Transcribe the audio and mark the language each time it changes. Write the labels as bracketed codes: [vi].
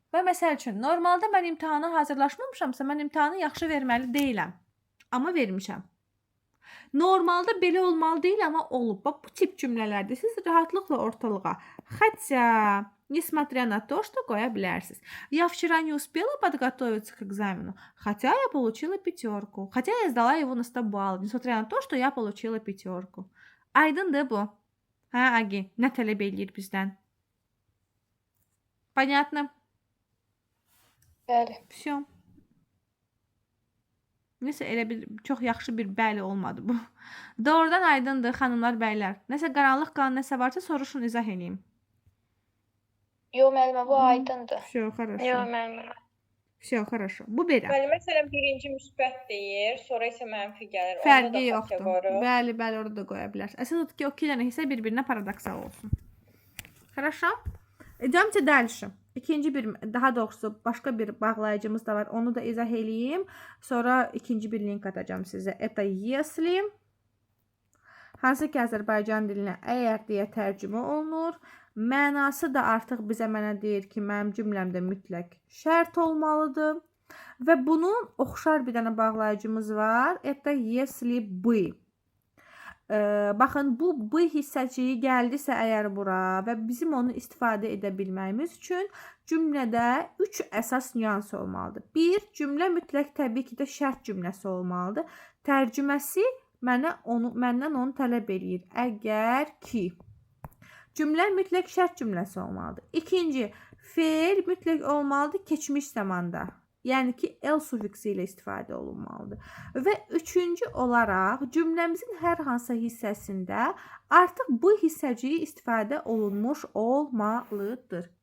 [az] Və məsəl üçün, normalda mən imtahana hazırlaşmamışamsa, mən imtahanı yaxşı verməli deyiləm. Amma vermişəm. Normalda belə olmalı deyil, amma olub. Bax, bu tip cümlələrdir. Siz rahatlıqla ortalığa [ru] хотя, несмотря на то, что [az] qoya bilərsiniz. [ru] Я вчера не успела подготовиться к экзамену, хотя я получила 5. Хотя я сдала его на 100 баллов, несмотря на то, что я получила 5. [az] Aydındır bu. Hə, Agi, nə tələb eləyir bizdən? [ru] Понятно? [az] Bəli. [ru] Всё. [az] Nəsə elə bir çox yaxşı bir bəli olmadı bu. Doğrudan aydındır xanımlar, bəylər. Nəsə qaranlıq qalan nəsə varsa soruşun, izah eləyim. Yo, müəllimə, bu aydındır. [ru] Всё, хорошо. [az] Yo, müəllimə. [ru] Всё, хорошо. [az] Bu belə. Bəli, məsələn, birinci müsbət deyir, sonra isə mənfi gəlir. Fərqi yoxdur. Bəli, bəli, orada da qoya bilərsiniz. Əsas odur ki, o 2 dənə hissə bir-birinə paradoksal olsun. [ru] Хорошо? Идёмте дальше. [az] İkinci bir, daha doğrusu başqa bir bağlayıcımız da var. Onu da izah eləyim. Sonra ikinci bir link atacağım sizə. [ru] Это если [az] hansı ki Azərbaycan dilinə əgər deyə tərcümə olunur. Mənası da artıq bizə mənə deyir ki, mənim cümləmdə mütləq şərt olmalıdır. Və bunun oxşar bir dənə bağlayıcımız var. [ru] Это если бы. [az] Baxın, bu hissəciyi gəldisə əgər bura və bizim onu istifadə edə bilməyimiz üçün cümlədə 3 əsas nüans olmalıdır. 1. Cümlə mütləq təbii ki də şərt cümləsi olmalıdır. Tərcüməsi məndən onu tələb eləyir. Əgər ki. Cümlə mütləq şərt cümləsi olmalıdır. İkinci, fe'l mütləq olmalıdır keçmiş zamanda. Yəni ki, el sufiksi ilə istifadə olunmalıdır. Və üçüncü olaraq cümləmizin hər hansı hissəsində artıq bu hissəciyi istifadə olunmuş olmalıdır.